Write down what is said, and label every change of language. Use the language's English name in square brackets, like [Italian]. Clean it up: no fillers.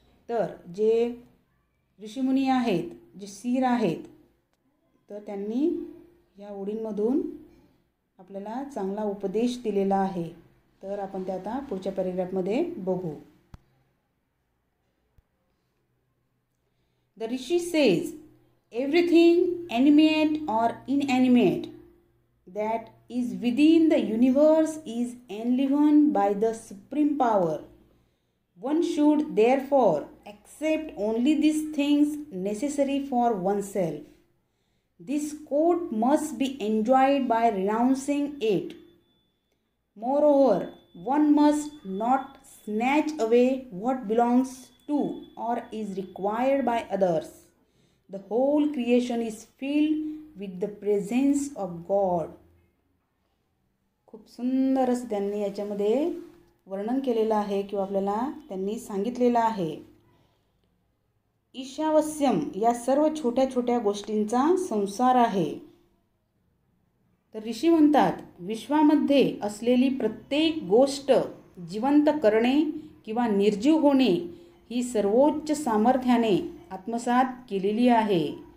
[Marathi] तर जे ऋषीमुनी आहेत, जे सीर आहेत, तर त्यांनी या ओळींमधून आपल्याला चांगला उपदेश दिलेला आहे. तर आपण ते आता पुढच्या पॅरेग्राफमध्ये बघू. [English] The Rishi says, everything animate or inanimate that is within the universe is enlivened by the supreme power. One should therefore accept only these things necessary for oneself. This quote must be enjoyed by renouncing it. Moreover, one must not snatch away what belongs to or is required by others. The whole creation is filled with the presence of God. [Marathi] खूप सुंदर असं त्यांनी याच्यामध्ये वर्णन केलेलं आहे किंवा आपल्याला त्यांनी सांगितलेलं आहे. ईशावस्यम या सर्व छोट्या छोट्या गोष्टींचा संसार आहे. तर ऋषी म्हणतात, विश्वामध्ये असलेली प्रत्येक गोष्ट जिवंत करणे किंवा निर्जीव होणे ही सर्वोच्च सामर्थ्याने आत्मसात केलेली आहे.